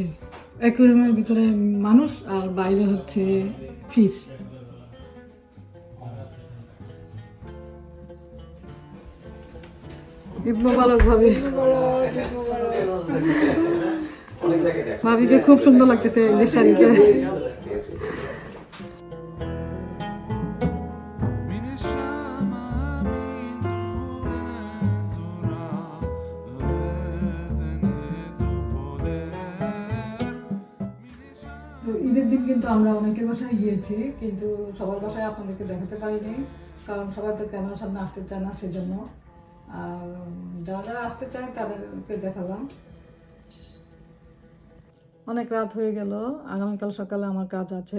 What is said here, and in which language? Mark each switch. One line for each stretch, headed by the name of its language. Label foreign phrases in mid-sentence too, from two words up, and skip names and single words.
Bangla: অ্যাকুয়ারিয়ামের ভিতরে মানুষ আর বাইরে হচ্ছে ফিশ। ঈদ মোবারক ভাবি। ভাবিকে খুব সুন্দর লাগতেছে এই শাড়িতে। Mi neshama min tu ventura tu poder. তো ঈদের দিন কিন্তু আমরা অনেকের বাসায় গিয়েছি, কিন্তু সবার বাসায় আপনাদেরকে দেখাতে পারিনি, কারণ সবাই তো ক্যামেরার সামনে আসতে চায় না, সেজন্য। আর যারা যারা আসতে চায় তাদেরকে দেখালাম। অনেক রাত হয়ে গেল, আগামীকাল সকালে আমার কাজ আছে।